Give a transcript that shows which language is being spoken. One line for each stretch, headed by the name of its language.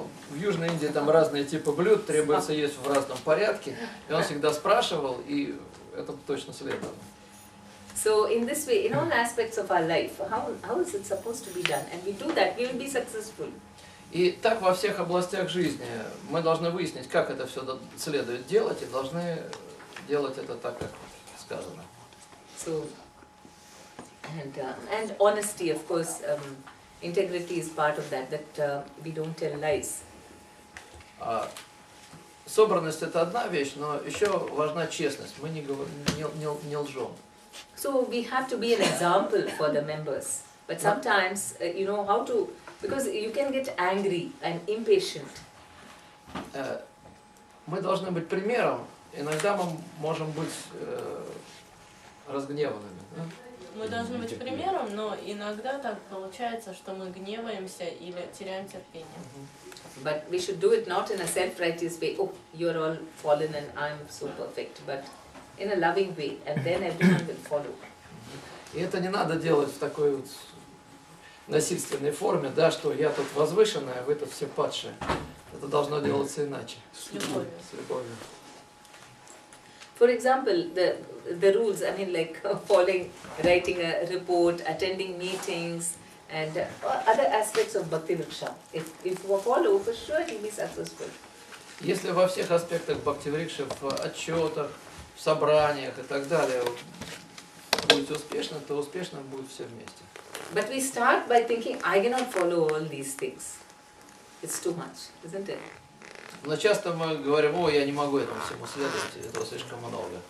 Russian: В Южной Индии там разные типы блюд, требуется есть в разном порядке. И он всегда спрашивал, и это точно следовало.
English: So in this way, in all aspects of our life, how is it supposed to be done? And we do that, we will be successful.
Russian: И так во всех областях жизни мы должны выяснить, как это все следует делать, и должны делать это так, как сказано.
English: So, and honesty, of course, integrity is part of that we don't tell lies.
Russian: Собранность – это одна вещь, но еще важна честность. Мы не лжем.
English: So we have to be an example for the members. But sometimes, how to, because you can get angry and impatient.
Russian: Мы должны быть примером. Иногда мы можем быть разгневанными. Мы должны быть примером, но иногда так получается, что мы гневаемся или теряем терпение.
English: But we should do it not in a self-righteous way. Oh, you're all fallen and I'm so perfect. But in a loving way, and then everyone will follow.
Russian: И это не надо делать в такой вот насильственной форме, да, что я тут возвышенная, а вы тут все падшие. Это должно делаться иначе. С любовью. С любовью.
English: For example, the rules, I mean, like following, writing a report, attending meetings, and other aspects of Bhakti Vriksha. If you follow, for sure you'll be successful.
Russian: Если во всех аспектах бхакти-врикши, в отчетах, в собраниях и так далее будете успешны, то успешно будет все вместе.
English: But we start by thinking, I cannot follow all these things. It's too much, isn't it?
Russian: Но часто мы говорим, о, я не могу этому всему следовать, этого слишком много.